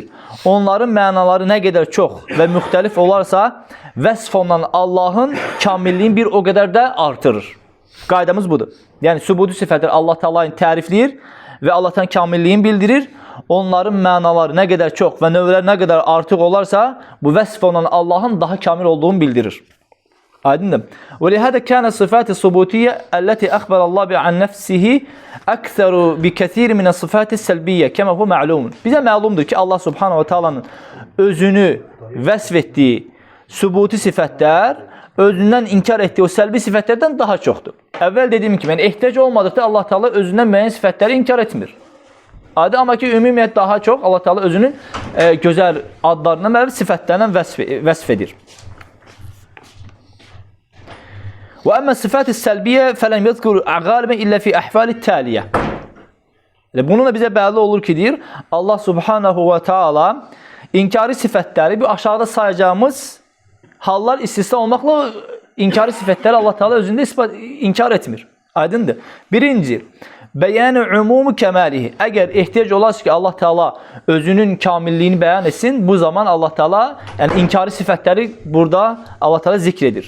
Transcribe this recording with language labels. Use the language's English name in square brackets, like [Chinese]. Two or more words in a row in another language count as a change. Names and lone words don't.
[Azerbaijani] Onların mənaları nə qədər çox və müxtəlif olarsa, vəsf olunan Allahın kamilliyin bir o qədər də artırır. Qaydamız budur. Yəni sübuti sifətlər Allah Taala'yı tərifləyir və Allah Taala'nın kamilliyin bildirir. Onların mənaları nə qədər çox və növləri nə qədər artıq olarsa, bu vəsf olunan Allahın daha kamil olduğunu bildirir. Aydındır. [Arabic] وَلِهَذَا كَانَ الصِّفَاتِ الصُّبُوتِيَّةِ الَّتِي أَخْبَرَ اللّٰهُ عَنْ نَفْسِهِ أَكْثَرُ بِكَثِيرٍ مِنَ الصِّفَاتِ السَّلْبِيَّةِ كَمَا هُوَ مَعْلُومٌ. [Azerbaijani] Bizə məlumdur ki, Allah [Arabic] سبحانه وتعالى [Azerbaijani] özünü vəsf etdiyi sübuti sifətlər özündən inkar etdiyi o səlbi sifətlərdən daha çoxdur. Əvvəl dediyim kimi, ehtiyac olmadıqda Allah Taala özündən müəyyən sifətləri inkar etmir. Amma ki, ümumiyyət daha çox Allah Taala özünün gözəl adlarından və sifətlərindən vəsf edir. [Arabic] وأما الصفات السلبية فلم يذكر غالبا إلا في الأحوال التالية. [Azerbaijani] Bununla bizə bəlli olur ki, deyir, Allah [Arabic] سبحانه وتعالى [Azerbaijani] inkari sifətləri bir aşağıda sayacağımız hallar istisna olmaqla inkari sifətləri Allah Taala özündə inkar etmir. Aydındır. [Arabic] Birinci, بيان عموم كماله. [Azerbaijani] Əgər ehtiyac olarsa ki, Allah Taala özünün kamilliyini bəyan etsin, bu zaman Allah Taala, yəni inkari sifətləri burada Allah Taala zikr edir.